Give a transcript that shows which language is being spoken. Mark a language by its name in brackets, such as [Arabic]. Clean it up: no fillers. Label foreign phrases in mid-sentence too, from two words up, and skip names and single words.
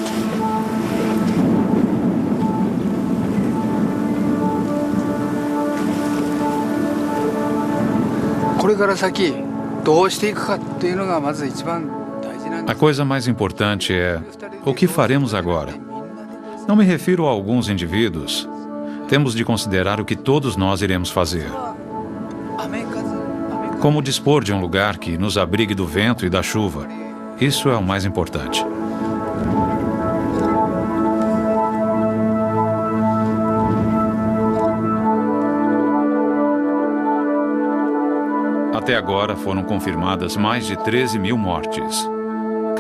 [Japanese] これから先どうしていくかっていうのがまず一番大事なんです。 [Portuguese] A coisa mais importante é o que faremos agora. Não me refiro a alguns indivíduos. Temos de considerar o que todos nós iremos fazer. Como dispor de um lugar que nos abrigue do vento e da chuva. Isso é o mais importante. Até agora foram confirmadas mais de 13 mil mortes.